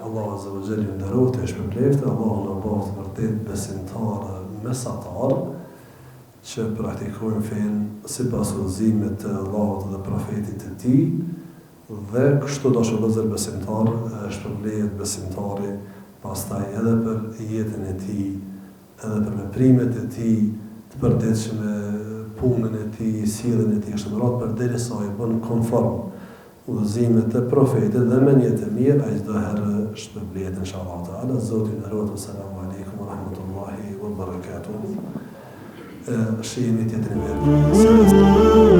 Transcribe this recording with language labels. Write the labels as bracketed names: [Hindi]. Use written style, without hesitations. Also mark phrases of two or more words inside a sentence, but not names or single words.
[Arabic] الله عز وجل [Albanian] ju nderoft e shpërblet, Allahu na bëj vërtet besimtar mesatar, që praktikojnë fenë sipas udhëzimit të Allahut dhe profetit të tij, dhe kështu do shëllëzër besimtar, shpërblehet besimtari pastaj edhe për jetën e tij edhe për veprimet e tij të përditshme, punën e tij, sjelljen e tij kështu me radhë, përderisa i bën konform udhëzimet e profetit dhe menjet e mirë, ai çdo herë shpërblet [Arabic] إن شاء الله تعالى. [Albanian] Zoti na ruaj. [Arabic] السلام عليكم ورحمة الله وبركاته. [Albanian] Shihni tjetrin.